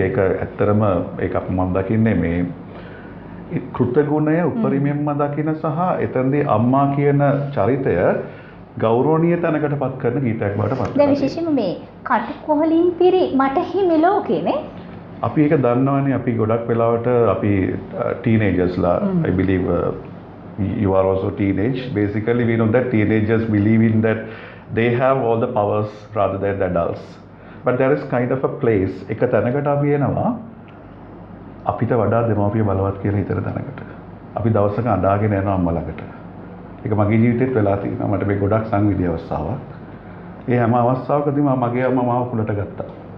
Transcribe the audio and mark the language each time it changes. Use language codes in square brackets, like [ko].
[si] ඒක ඇත්තරම ඒක මම දකින්නේ මේ කෘතගුණය උපරිමයෙන්ම දකින සහ එතනදී අම්මා කියන චරිතය ගෞරවනීය තැනකට පත් කරන ගීතයක් බවට පත් වෙනවා. දැන් විශේෂයෙන්ම මේ කටුකොහලින් පිරි මට හිමි ලෝකේනේ. අපි ඒක දන්නවනේ අපි ගොඩක් වෙලාවට අපි teenagersලා [en] I believe you are also teenage. Basically we know that teenagers believe in that they have all the powers rather than the adults. But there is kind of a place [si] එක තැනකට අපි එනවා අපිට වඩා දෙමාපිය බලවත් කියලා හිතන තැනකට. අපි දවසක අඬාගෙන යනවා අම්මා ළඟට. ඒක මගේ ජීවිතේත් වෙලා තියෙනවා. මට මේ ගොඩක් සංවේදී අවස්ථාවක්. ඒ හැම අවස්ථාවකදීම මගේ අම්මා මාව කුලට ගත්තා.